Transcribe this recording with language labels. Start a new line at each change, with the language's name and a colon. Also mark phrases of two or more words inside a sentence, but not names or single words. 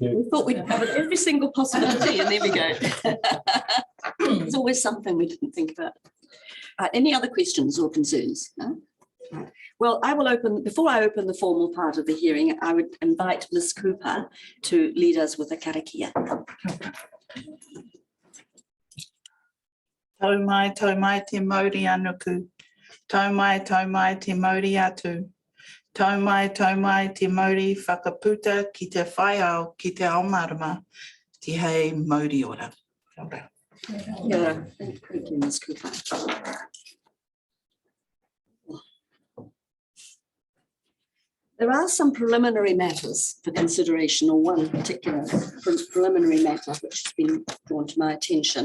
English: We thought we'd covered every single possibility, and there we go. It's always something we didn't think about. Any other questions or concerns? No? Well, I will open, before I open the formal part of the hearing, I would invite Ms. Cooper to lead us with a karakia.
Māori: Tau mai te mauri anuku. Tau mai te mauri atu. Tau mai te mauri whakaputa ki te whaiao ki te aomarama. Te hei mauri ora. Kia ora.
English: Yeah, thank you, Ms. Cooper. There are some preliminary matters for consideration, or one particular preliminary matter which has been drawn to my attention.